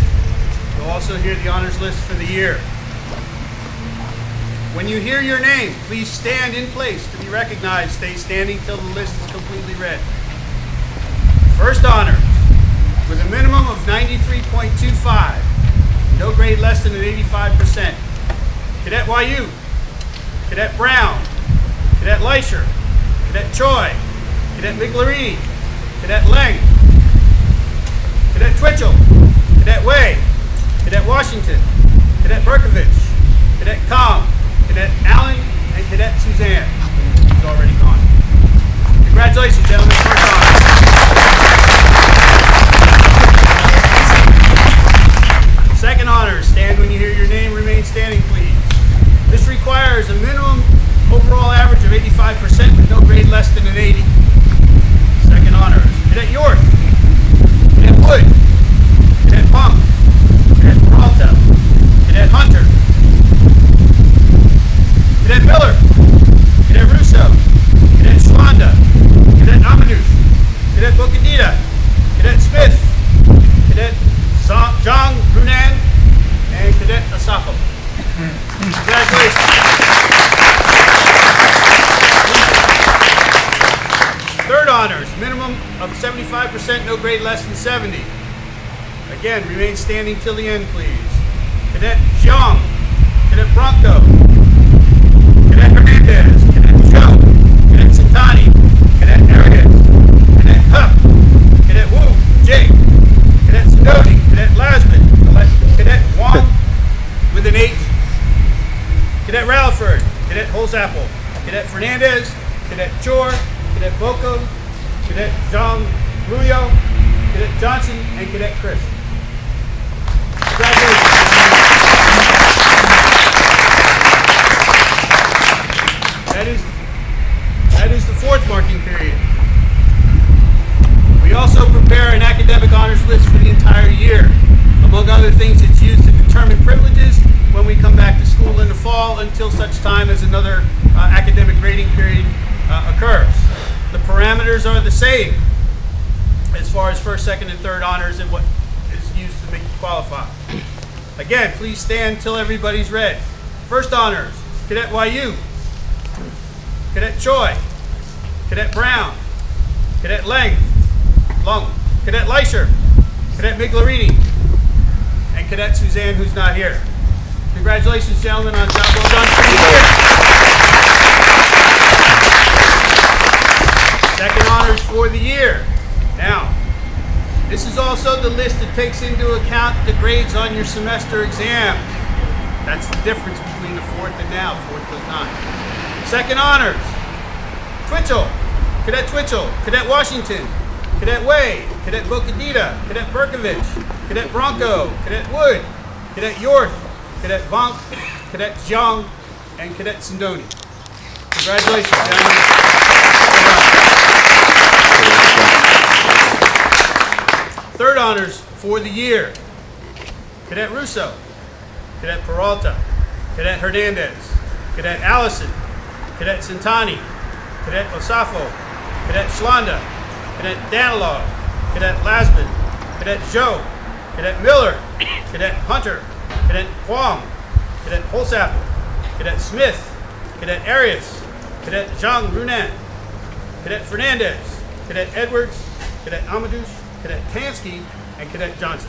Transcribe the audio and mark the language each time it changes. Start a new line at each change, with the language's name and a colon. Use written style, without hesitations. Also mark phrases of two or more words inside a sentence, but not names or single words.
English: You'll also hear the honors list for the year. When you hear your name, please stand in place to be recognized. Stay standing till the list is completely read. First honor, with a minimum of 93.25, no grade less than an 85%. Cadet YU, Cadet Brown, Cadet Leisher, Cadet Choi, Cadet Miglerini, Cadet Leng, Cadet Twitchell, Cadet Way, Cadet Washington, Cadet Berkovich, Cadet Com, Cadet Allen, and Cadet Suzanne, who's already gone. Congratulations, gentlemen. First honor. Second honor, stand when you hear your name, remain standing, please. This requires a minimum overall average of 85% with no grade less than an 80. Second honors, Cadet York, Cadet Wood, Cadet Punk, Cadet Peralta, Cadet Hunter, Cadet Miller, Cadet Russo, Cadet Schwanda, Cadet Amanouche, Cadet Bocadita, Cadet Smith, Cadet Zhang Runan, and Cadet Asafo. Congratulations. Third honors, minimum of 75%, no grade less than 70. Again, remain standing till the end, please. Cadet Zhang, Cadet Bronco, Cadet Hernandez, Cadet Joe, Cadet Santani, Cadet Arias, Cadet Huff, Cadet Wu, Jake, Cadet Sidoti, Cadet Lasman, Cadet Wong with an 8, Cadet Ralford, Cadet Holzapple, Cadet Fernandez, Cadet Chor, Cadet Boko, Cadet Zhang Ruyo, Cadet Johnson, and Cadet Chris. Congratulations. That is the fourth marking period. We also prepare an academic honors list for the entire year. Among other things, it's used to determine privileges when we come back to school in the fall until such time as another academic grading period occurs. The parameters are the same as far as first, second, and third honors and what is used to make you qualify. Again, please stand till everybody's read. First honors, Cadet YU, Cadet Choi, Cadet Brown, Cadet Lung, Cadet Leisher, Cadet Miglerini, and Cadet Suzanne, who's not here. Congratulations, gentlemen, on job well done for the year. Second honors for the year. Now, this is also the list that takes into account the grades on your semester exam. That's the difference between the fourth and now. Fourth does not. Second honors, Cadet Twitchell, Cadet Washington, Cadet Way, Cadet Bocadita, Cadet Berkovich, Cadet Bronco, Cadet Wood, Cadet York, Cadet Vonk, Cadet Zhang, and Cadet Sindoni. Congratulations, gentlemen. Third honors for the year, Cadet Russo, Cadet Peralta, Cadet Hernandez, Cadet Allison, Cadet Santani, Cadet Osafo, Cadet Schlanda, Cadet Danilov, Cadet Lasman, Cadet Joe, Cadet Miller, Cadet Hunter, Cadet Huang, Cadet Holzapple, Cadet Smith, Cadet Arias, Cadet Zhang Runan, Cadet Fernandez, Cadet Edwards, Cadet Amadouche, Cadet Tansky, and Cadet Johnson.